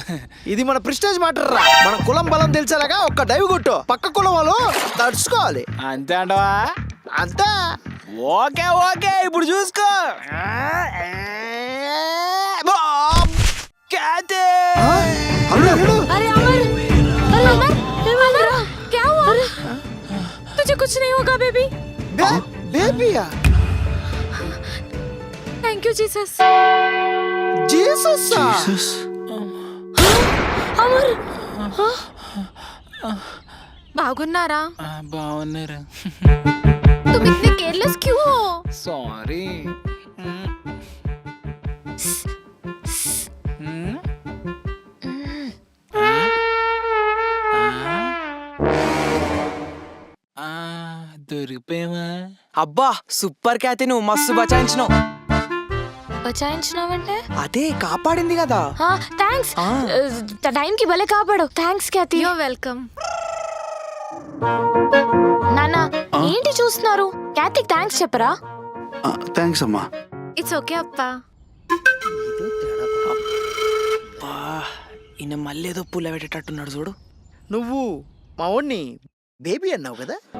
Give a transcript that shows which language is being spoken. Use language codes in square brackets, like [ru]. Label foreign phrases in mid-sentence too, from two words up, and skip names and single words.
[te] ఇది మన [en] prestige matter [te] రా. మన కులం బలం తెలిసేలాగా ఒక్క డైవ్ కొట్టు. పక్క కులం వాళ్ళు తడుచుకోవాలి. అంతే అంటవా? అంతే. [en] okay okay, [te] ఇప్పుడు చూసుకో. క్యాతే! అల్లుడు అల్లుడు [hi] अरे अमर, अरे अमर, अमर, क्या हुआ? तुझे कुछ नहीं होगा बेबी. [te] బేబీయా? [en] Thank you Jesus. [te] జీసస్. [hi] अमर, [te] బాగున్నారా? బాగున్నారు. [hi] तुम इतने केयरलेस क्यों हो? [te] సారీ. దొరికిపోయావా? అబ్బా సూపర్ క్యాతి, నువ్వు మస్తు బచాయించినావు. బచాయించినావంటే? అదే కాపాడింది కదా. థ్యాంక్స్. టైంకి భలే కాపాడు. థ్యాంక్స్ క్యాతి. [en] You're welcome. [te] నాన్న ఏంటి చూస్తున్నారు? క్యాతికి థ్యాంక్స్ చెప్పరా? థ్యాంక్స్ అమ్మా. [en] It's okay అప్పా. [te] ఈయన మళ్ళీ ఏదో పుల్ల పెట్టేటట్టున్నాడు చూడు. నువ్వు మా వాడిని బేబీ అన్నావు కదా?